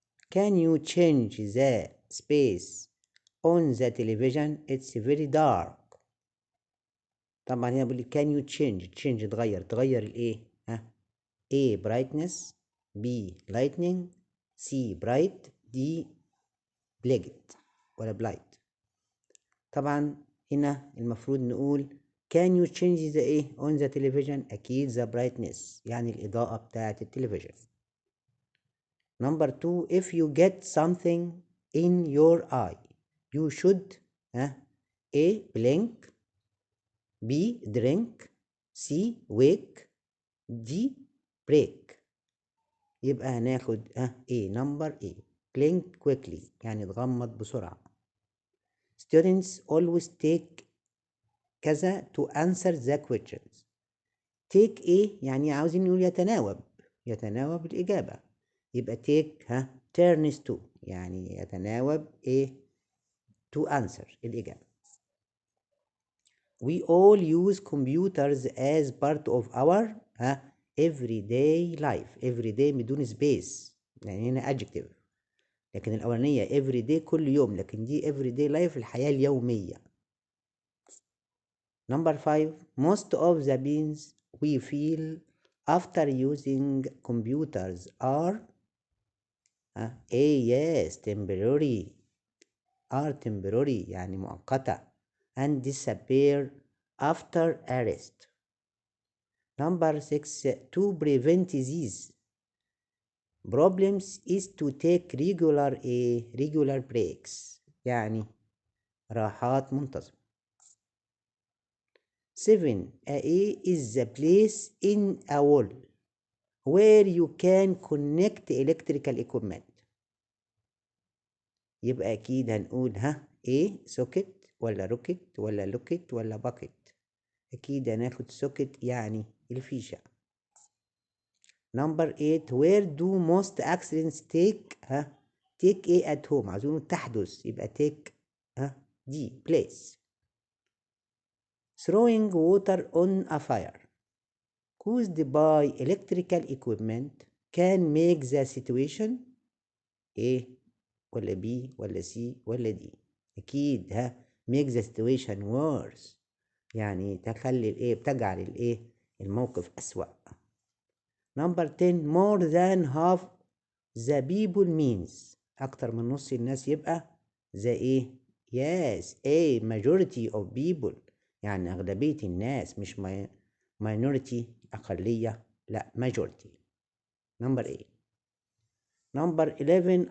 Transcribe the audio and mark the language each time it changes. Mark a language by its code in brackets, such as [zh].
[en] Can you change the space on the television? It's very dark. [ar] طبعا هنا بقول لي [en] can you change تغير الايه؟ A brightness، B lightning، C bright، D black ولا blight. [ar] طبعا هنا المفروض نقول [en] can you change the [ar] ايه [en] on the television؟ [ar] اكيد the brightness يعني الاضاءة بتاعة التلفزيون. [en] Number 2. If you get something in your eye you should A blink، B drink، C wake، D break. [ar] يبقى هناخد [en] A number A blink quickly [ar] يعني تغمض بسرعة. [en] Students always take [ar] كذا [en] to answer the questions. [ar] take A يعني عاوزين نقول يتناوب الإجابة. يبقى [en] take turns to [ar] يعني يتناوب A [en] to answer [ar] الإجابة. [en] We all use computers as part of our everyday life. [ar] everyday بدون space يعني هنا adjective، لكن الأولانية everyday كل يوم، لكن دي [en] everyday life [ar] الحياة اليومية. [en] Number 5. Most of the pains we feel after using computers are A yes temporary، are temporary [ar] يعني مؤقتة [en] and disappear after arrest. Number 6. To prevent these problems is to take regular breaks [ar] يعني راحات منتظمة. [en] 7. A is the place in a wall where you can connect electrical equipment. [ar] يبقى أكيد هنقول A socket ولا rocket ولا locket ولا bucket. أكيد هناخد [en] socket [ar] يعني الفيشة. [en] Number 8. Where do most accidents take A at home. [ar] عايزين تحدث يبقى take D place. [en] Throwing water on a fire caused by electrical equipment can make the situation A ولا B ولا C ولا D. [ar] أكيد [en] make the situation worse [ar] يعني بتجعل الموقف أسوأ. [en] Number 10. More than half the people means [ar] أكتر من نص الناس [en] يبقى the yes a majority of people [ar] يعني أغلبية الناس [en] مش minority أقلية لا majority. Number 8. Number 11.